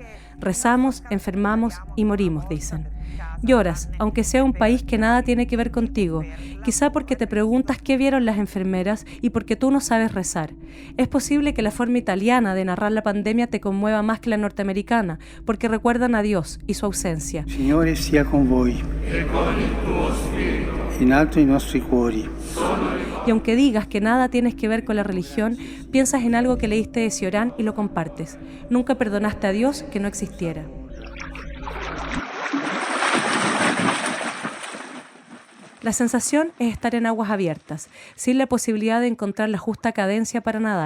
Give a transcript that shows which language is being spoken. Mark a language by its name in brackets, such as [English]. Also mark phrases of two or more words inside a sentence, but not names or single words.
[Spanish] Rezamos, enfermamos y morimos, dicen. Lloras, aunque sea un país que nada tiene que ver contigo, quizá porque te preguntas qué vieron las enfermeras y porque tú no sabes rezar. Es posible que la forma italiana de narrar la pandemia te conmueva más que la norteamericana, porque recuerdan a Dios y su ausencia. [Italian] Signore sia con voi, in alto i nostri cuori. [Spanish] Y aunque digas que nada tienes que ver con la religión, piensas en algo que leíste de Cioran y lo compartes. Nunca perdonaste a Dios que no existiera. La sensación es estar en aguas abiertas, sin la posibilidad de encontrar la justa cadencia para nadar.